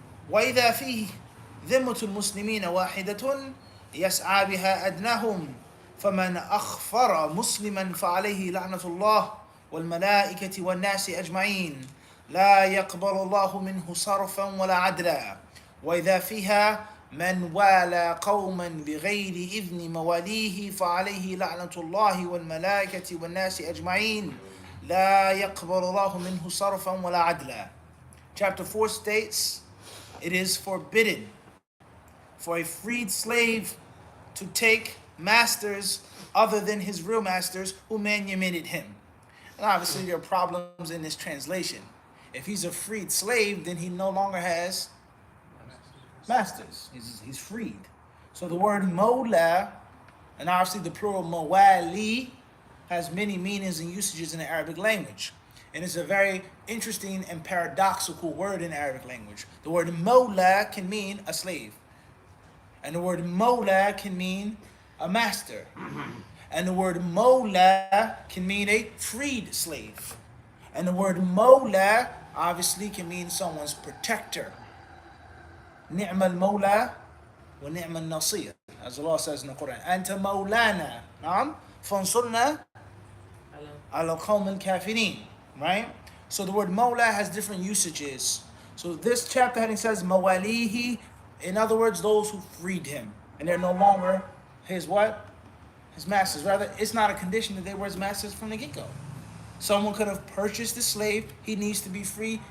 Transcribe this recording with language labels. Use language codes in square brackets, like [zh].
[ar] وإذا فيه ذمة المسلمين واحدة يسعى بها أدناهم فمن أخفر مسلما فعليه لعنة الله والملائكة والناس أجمعين لا يقبل الله منه صرفا ولا عدلا وإذا فيها من والى قوما بغير إذن مواليه فعليه لعنة الله والملائكة والناس أجمعين لا يقبل الله منه صرفا ولا عدلا. [en] Chapter 4 states, it is forbidden for a freed slave to take masters other than his real masters who manumitted him. And obviously there are problems in this translation. If he's a freed slave, then he no longer has masters. He's freed. So the word mawla, and obviously the plural mawali, has many meanings and usages in the Arabic language. And it's a very interesting and paradoxical word in Arabic language. The word mawla can mean a slave. And the word mawla can mean a master. And the word mawla can mean a freed slave. And the word mawla obviously can mean someone's protector. [ar] نعم المولى ونعم النصير, [en] as Allah says in the Quran. [ar] أنت مولانا نعم فانصرنا على القوم الكافرين. [en] Right? So the word mawla has different usages. So this chapter heading says mawalihi, in other words, those who freed him. And they're no longer his what? His masters. Rather, it's not a condition that they were his masters from the get-go. Someone could have purchased a slave. He needs to be free.